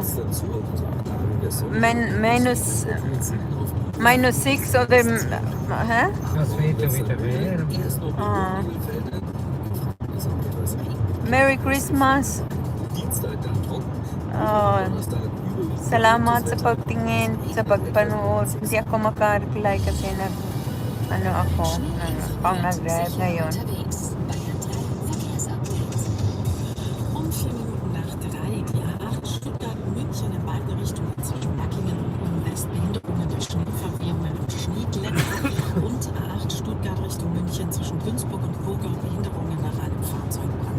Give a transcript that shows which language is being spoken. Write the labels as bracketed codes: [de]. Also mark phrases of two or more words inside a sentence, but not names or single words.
[de] Zieht's dann zu und unter Anlagen der Sonne. Minus 6 oder... Hä? Das wird ja wieder wärmer. Erst noch Ah. in Nebelfeldern. Ist auch etwas Regen. [en] Merry Christmas. [de] Dienstag dann trocken. Oh, Donnerstag überwiegend [tl] salamat sa [de] gutes Wetter. [tl] pagtingin, sa pagpanood. Hindi ako maka-reply kasi pang nag-drive ngayon. [de] Unterwegs. Bayern 3 Verkehrsupdate. Um 4 Minuten nach 3, die A8 Stuttgart-München in beide Richtungen zwischen Backingen und Ulm-West Behinderungen durch Schneeverwehungen und Schneeglätte und A8 Stuttgart Richtung München zwischen Günzburg und Burger Behinderungen nach einem Fahrzeugbrand.